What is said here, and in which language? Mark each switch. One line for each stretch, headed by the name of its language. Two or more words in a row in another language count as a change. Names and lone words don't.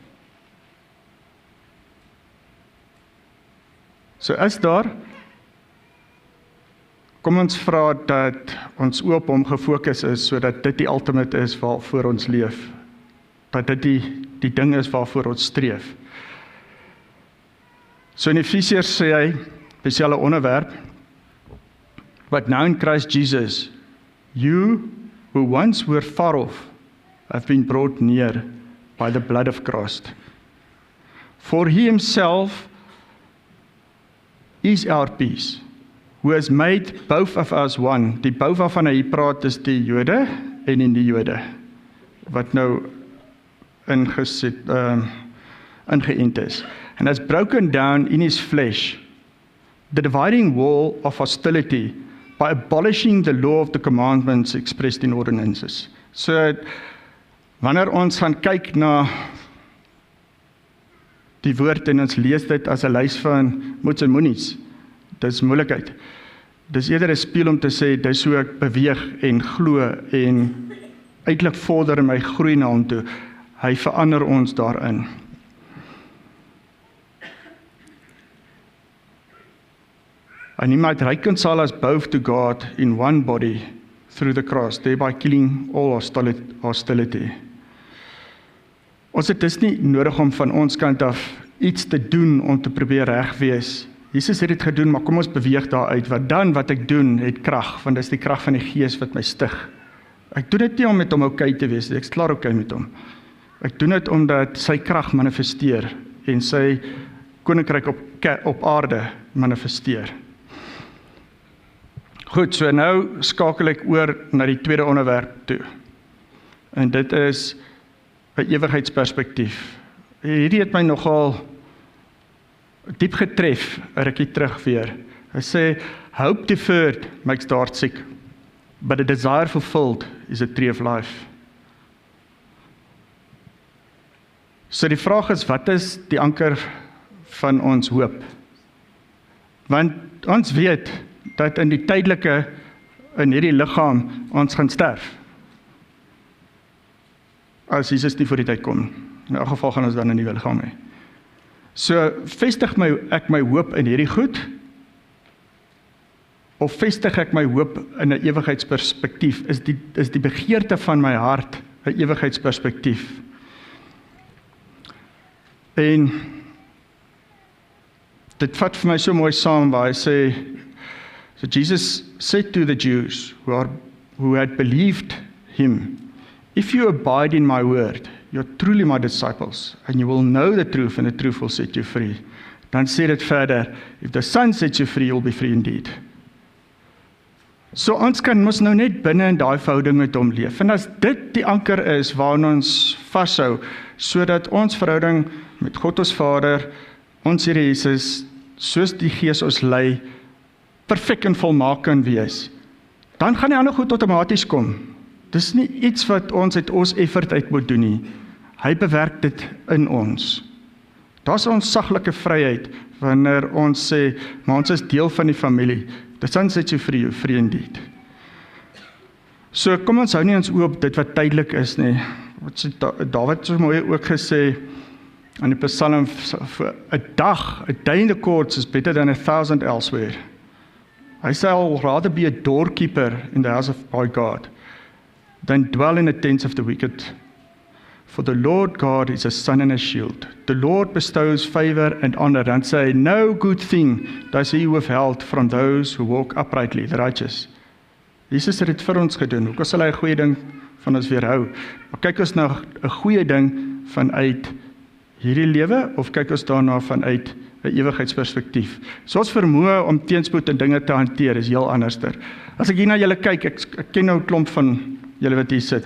Afrikaans: So is daar, kom ons vra dat ons oop hom gefokus is, sodat dit die ultimate is waarvoor ons leef. Dat dit die ding is waarvoor ons streef. So in Efesiërs sê hy, spesiale onderwerp,
English: but now in Christ Jesus, you who once were far off have been brought near by the blood of Christ. For he himself is our peace, who has made both of us one.
Afrikaans: Die both waarvan hy praat is die Jode en in die Jode, wat nou ingeënt is.
English: And has broken down in his flesh the dividing wall of hostility by abolishing the law of the commandments expressed in ordinances.
Afrikaans: So, wanneer ons gaan kyk na die woord en ons lees dit as 'n lys van moets en moenies, dis moeilikheid. Dis eerder 'n speel om te sê, dis hoe ek beweeg en glo en uitlik vorder in my groei na hom toe. Hy verander ons daarin.
English: And he might reconcile us both to God in one body through the cross, thereby killing all hostility.
Afrikaans: Ons het dus nie nodig om van ons kant af iets te doen om te probeer reg wees. Jesus het dit gedoen, maar kom ons beweeg daaruit, want dan wat ek doen het krag, want dis die krag van die Gees wat my stig. Ek doen dit nie om met hom oukei te wees, ek's klaar oukei met hom. Ek doen dit omdat sy krag manifesteer en sy koninkryk op aarde manifesteer. Goed, so nou skakel ek oor na die tweede onderwerp toe. En dit is 'n ewigheidsperspektief. Hierdie het my nogal diep getref, 'n rukkie terug weer. Hy sê,
English: hope deferred makes the heart sick, but a desire fulfilled is a tree of life.
Afrikaans: So die vraag is, wat is die anker van ons hoop? Want ons weet dat in die tydelike, in hierdie liggaam, ons gaan sterf. As Jesus nie voor die tyd kom. In elk geval gaan ons dan 'n nuwe liggaam hê. So, vestig ek my hoop in hierdie goed? Of vestig ek my hoop in 'n ewigheidsperspektief? Is die begeerte van my hart 'n ewigheidsperspektief? En dit vat vir my so mooi saam waar hy sê, so
English: Jesus said to the Jews who had believed him, if you abide in my word, you're truly my disciples, and you will know the truth, and the truth will set you free.
Afrikaans: Dan sê dit verder,
English: if the Son sets you free, you'll be free indeed.
Afrikaans: So ons kan mos nou net binne in daai verhouding met hom leef. En as dit die anker is waaraan ons vashou, sodat ons verhouding met God ons Vader, ons Here Jesus, soos die Gees ons lei, perfek en volmaak kan wees, dan gaan die ander goed outomaties kom. Dis nie iets wat ons uit ons effort uit moet doen nie. Hy bewerk dit in ons. Daar's ons saglike vryheid wanneer ons sê, maar ons is deel van die familie.
English: The Son sets you free, you're free indeed.
Afrikaans: So kom ons hou nie ons oop dit wat tydelik is nie. Wat sê Dawid het so mooi ook gesê in die Psalm,
English: a day in the courts is better than 1,000 elsewhere.
Afrikaans: Hy sê,
English: I'll rather be a doorkeeper in the house of my God than dwell in the tents of the wicked. For the Lord God is a sun and a shield. The Lord bestows favor and honor, and say, no good thing does he withhold from those who walk uprightly, the righteous.
Afrikaans: Jesus het dit vir ons gedoen. Hoekom sal hy 'n goeie ding van ons weerhou? Maar kyk ons na 'n goeie ding vanuit hierdie lewe, of kyk ons daarna vanuit 'n ewigheidsperspektief? So ons vermoë om teenspoed en dinge te hanteer is heel anderster. As ek hier na julle kyk, ek ken nou 'n klomp van julle wat hier sit.